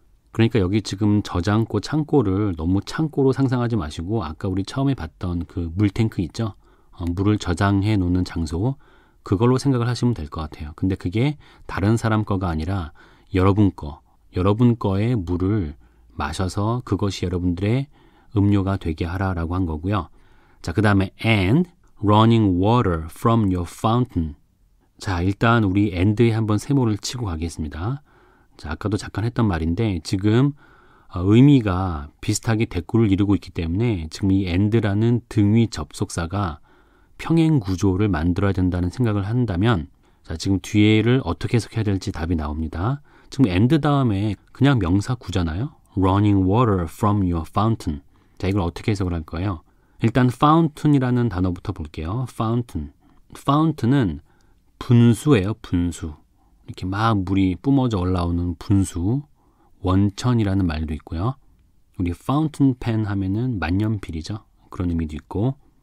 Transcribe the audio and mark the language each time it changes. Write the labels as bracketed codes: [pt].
[ko] 그러니까 여기 지금 저장고, 창고를 너무 창고로 상상하지 마시고 아까 우리 처음에 봤던 그 물탱크 있죠? 물을 저장해 놓는 장소, 그걸로 생각을 하시면 될 것 같아요. 근데 그게 다른 사람 거가 아니라 여러분 거의 물을 마셔서 그것이 여러분들의 음료가 되게 하라라고 한 거고요. 자, 그 다음에 [en] and running water from your fountain. [ko] 자, 일단 우리 and에 한번 세모를 치고 가겠습니다. 자, 아까도 잠깐 했던 말인데 지금 의미가 비슷하게 대꾸를 이루고 있기 때문에 지금 이 and라는 등위 접속사가 평행 구조를 만들어야 된다는 생각을 한다면 자, 지금 뒤에를 어떻게 해석해야 될지 답이 나옵니다. 지금 and 다음에 그냥 명사 구잖아요. [en] running water from your fountain. [ko] 자, 이걸 어떻게 해석을 할 거예요? 일단 fountain이라는 단어부터 볼게요. fountain. fountain은 분수예요. 분수. 이렇게 막 물이 뿜어져 올라오는 분수. 원천이라는 말도 있고요. 우리 fountain pen 하면은 만년필이죠. 그런 의미도 있고.